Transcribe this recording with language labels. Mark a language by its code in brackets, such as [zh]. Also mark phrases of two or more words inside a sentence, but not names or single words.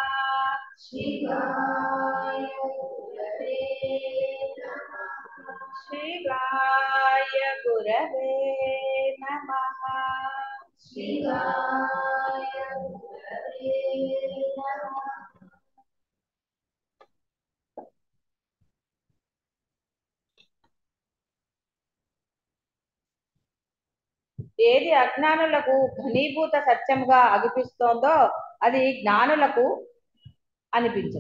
[sa] शिवाय गुरवे नमः। शिवाय गुरवे नमः। शिवाय गुरवे नमः। [te] ఏది అజ్ఞానులకు ఘనీభూత సత్యముగా అనిపిస్తోందో అది జ్ఞానులకు అనిపించదు.